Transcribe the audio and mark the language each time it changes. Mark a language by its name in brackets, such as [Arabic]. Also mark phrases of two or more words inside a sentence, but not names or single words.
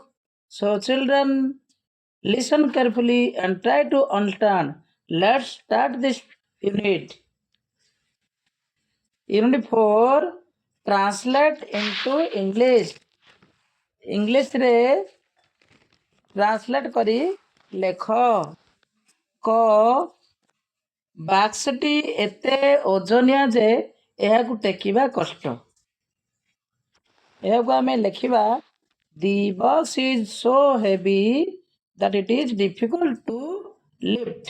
[English] So children, listen carefully and try to understand. Let's start this unit. Unit 4 Translate into English. [Odia] English ରେ translate କରି ଲେଖ କ ବାକ୍ସଟି ଏତେ ଓଜନିଆ ଯେ ଏହାକୁ ଟେକିବା କଷ୍ଟ। ଏହାକୁ ଆମେ ଲେଖିବା [English] the box is so heavy that it is difficult to lift.